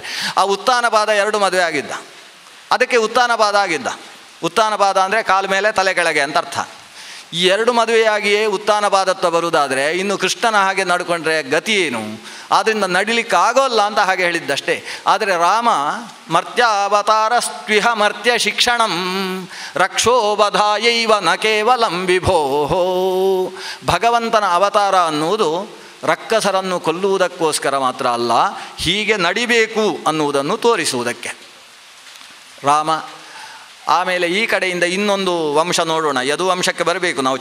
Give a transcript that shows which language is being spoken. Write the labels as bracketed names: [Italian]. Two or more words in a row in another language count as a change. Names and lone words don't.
[Kannada] ಆ ಉತ್ಥಾನಪಾದ 2 ಮದುವೆ ಆಗಿದ್ದ, ಅದಕ್ಕೆ ಉತ್ಥಾನಪಾದ ಆಗಿದ್ದ. ಉತ್ಥಾನಪಾದ ಅಂದರೆ ಕಾಲ ಮೇಲೆ ತಲೆ ಕೆಳಗೆ ಅಂತ ಅರ್ಥ. ಈ 2 ಮದುವೆಯಾಗಿಯೇ ಉತ್ಥಾನಪಾದತ್ವ ಬರುವುದಾದರೆ ಇನ್ನು ಕೃಷ್ಣನ ಹಾಗೆ ನಡ್ಕೊಂಡ್ರೆ ಗತಿ ಏನು? ಆದ್ದರಿಂದ ನಡಿಲಿಕ್ಕೆ ಆಗೋಲ್ಲ ಅಂತ ಹಾಗೆ ಹೇಳಿದ್ದಷ್ಟೇ. [Sanskrit] ಆದರೆ ರಾಮ ಮರ್ತ್ಯಾವತಾರಸ್ತ್ವಿಹ ಮರ್ತ್ಯ ಶಿಕ್ಷಣಂ ರಕ್ಷೋಬಧಾಯೈವ ನ ಕೇವಲಂ ವಿಭೋ. [Kannada] ಭಗವಂತನ ಅವತಾರ ಅನ್ನುವುದು ರಕ್ಕಸರನ್ನು ಕೊಲ್ಲುವುದಕ್ಕೋಸ್ಕರ ಮಾತ್ರ ಅಲ್ಲ, ಹೀಗೆ ನಡಿಬೇಕು ಅನ್ನುವುದನ್ನು ತೋರಿಸುವುದಕ್ಕೆ ರಾಮ. ಆಮೇಲೆ ಈ ಕಡೆಯಿಂದ ಇನ್ನೊಂದು ವಂಶ ನೋಡೋಣ, ಯದು ವಂಶಕ್ಕೆ ಬರಬೇಕು ನಾವು.